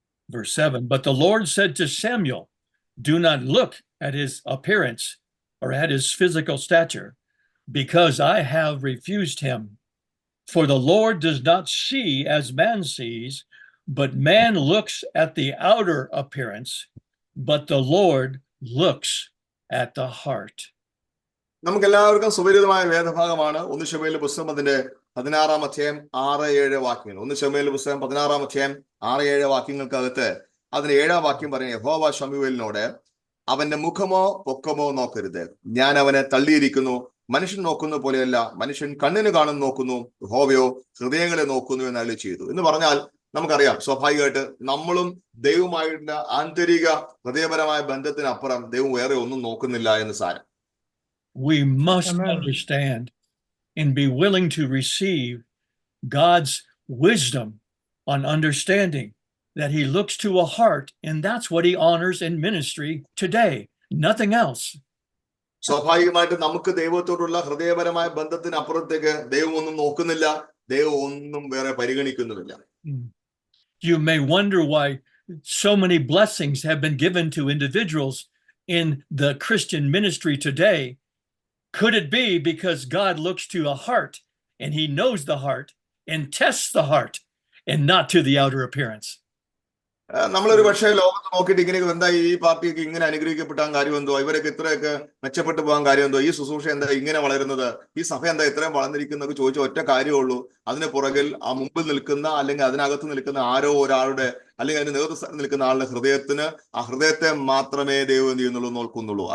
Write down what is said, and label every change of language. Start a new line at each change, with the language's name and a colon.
English: Verse 7, but the Lord said to Samuel, do not look at his appearance or at his physical stature, because I have refused him. For the Lord does not see as man sees, but man looks at the outer appearance, but the Lord looks at the heart.
Malayalam: നമുക്കെല്ലാവർക്കും സുപരിചിതമായ വേദഭാഗമാണ് 1 ശമൂവേൽ പുസ്തകം അതിന്റെ 16-ാം അധ്യായം 6-7 വാക്യങ്ങൾ. 1 ശമൂവേൽ പുസ്തകം 16-ാം അധ്യായം 6-7 വാക്യങ്ങൾക്കകത്ത് അതിന് 7-ാം വാക്യം പറയുന്നത്, യഹോവ ശമൂവേലിനോട് അവന്റെ മുഖമോ പൊക്കമോ നോക്കരുത്, ഞാൻ അവനെ തള്ളിയിരിക്കുന്നു, മനുഷ്യൻ നോക്കുന്ന പോലെയല്ല, മനുഷ്യൻ കണ്ണിന് കാണുന്നു നോക്കുന്നു, യഹോവയോ ഹൃദയങ്ങളെ നോക്കുന്നു എന്ന് അരുളി ചെയ്തു. എന്ന് പറഞ്ഞാൽ നമുക്കറിയാം, സ്വാഭാവികമായിട്ട് നമ്മളും ദൈവമായിട്ടുള്ള ആന്തരിക ഹൃദയപരമായ ബന്ധത്തിനപ്പുറം ദൈവം വേറെ ഒന്നും നോക്കുന്നില്ല എന്ന് സാരം.
English: We must understand and be willing to receive God's wisdom on understanding that he looks to a heart, and that's what he honors in ministry today, nothing else.
Malayalam: സ്വാഭാവികമായിട്ട് നമുക്ക് ദൈവത്തോടുള്ള ഹൃദയപരമായ ബന്ധത്തിന് അപ്പുറത്തേക്ക് ദൈവം ഒന്നും നോക്കുന്നില്ല, ദൈവം ഒന്നും വേറെ പരിഗണിക്കുന്നുമില്ല.
English: You may wonder why so many blessings have been given to individuals in the Christian ministry today. Could it be because God looks to a heart and he knows the heart and tests the heart and not to the outer appearance?
Malayalam: നമ്മളൊരു പക്ഷേ ലോകത്ത് നോക്കിയിട്ട് ഇങ്ങനെ എന്താ ഈ പാർട്ടിയൊക്കെ ഇങ്ങനെ അനുഗ്രഹിക്കപ്പെട്ടാൻ കാര്യം എന്തോ, ഇവരൊക്കെ ഇത്രയൊക്കെ മെച്ചപ്പെട്ടു പോകാൻ കാര്യം എന്തോ, ഈ ശുശ്രൂഷ എന്താ ഇങ്ങനെ വളരുന്നത്, ഈ സഭ എന്താ ഇത്രയും വളർന്നിരിക്കുന്നതൊക്കെ ചോദിച്ച ഒറ്റ കാര്യമുള്ളൂ, അതിന് പുറകിൽ ആ മുമ്പിൽ നിൽക്കുന്ന അല്ലെങ്കിൽ അതിനകത്ത് നിൽക്കുന്ന ആരോ ഒരാളുടെ അല്ലെങ്കിൽ അതിന് നേതൃത്വം നിൽക്കുന്ന ആളുടെ ഹൃദയത്തിന്, ആ ഹൃദയത്തെ മാത്രമേ ദൈവം എന്ത് ചെയ്യുന്നുള്ളൂ നോക്കുന്നുള്ളൂ.